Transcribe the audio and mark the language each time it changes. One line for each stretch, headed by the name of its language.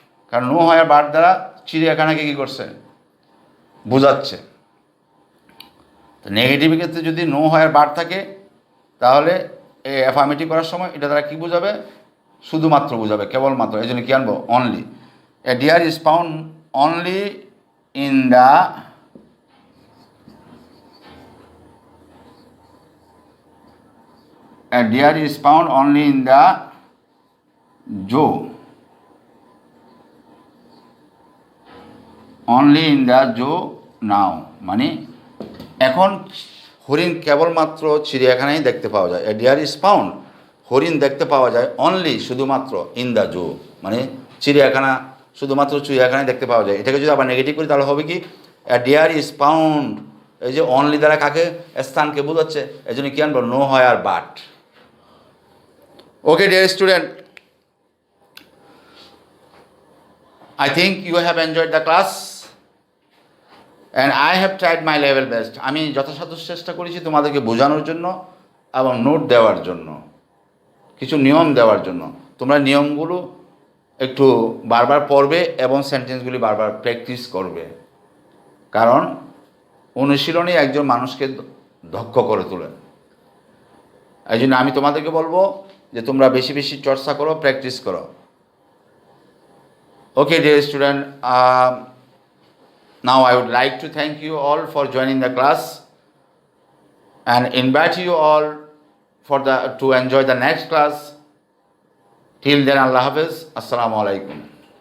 Bangla: কারণ নো হয়ার বাট দ্বারা চিড়িয়াখানাকে কী করছে? বোঝাচ্ছে। তো নেগেটিভের ক্ষেত্রে যদি নো হয়ার বাট থাকে তাহলে এই অ্যাফার্মেটিভ করার সময় এটা দ্বারা কী বোঝাবে? শুধুমাত্র বোঝাবে, কেবলমাত্র। এই জন্য কী আনবো? Only.
English: A deer is found only in the A deer is found only in the zoo. Only in the zoo now.
Bangla: মানে এখন হরিণ কেবলমাত্র চিড়িয়াখানায় দেখতে পাওয়া যায়।
English: a deer is found,
Bangla: হরিণ দেখতে পাওয়া যায় অনলি, শুধুমাত্র,
English: in the zoo,
Bangla: মানে চিড়িয়াখানা, শুধুমাত্র চিড়িয়াখানায় দেখতে পাওয়া যায়। এটাকে যদি আবার নেগেটিভ করি তাহলে হবে কি?
English: a deer is found,
Bangla: এই যে অনলি দ্বারা কাকে? স্থানকে বোঝাচ্ছে। এই জন্য কি আনবো? নো হয়ার but.
English: Okay, dear student, I think you have enjoyed the class and I have tried my level best.
Bangla: আমি যথাসাধ্য চেষ্টা করেছি তোমাদেরকে বোঝানোর জন্য এবং নোট দেওয়ার জন্য, কিছু নিয়ম দেওয়ার জন্য। তোমরা নিয়মগুলো একটু বারবার পড়বে এবং সেন্টেন্সগুলি বারবার প্র্যাকটিস করবে, কারণ অনুশীলনই একজন মানুষকে দক্ষ করে তোলে। এই জন্য আমি তোমাদেরকে বলবো যে তোমরা বেশি বেশি চর্চা করো, প্র্যাকটিস করো।
English: Okay, dear student, now I would like to thank you all for joining the class and invite you all to enjoy the next class. Till then, Allah Hafiz. Assalamu alaikum.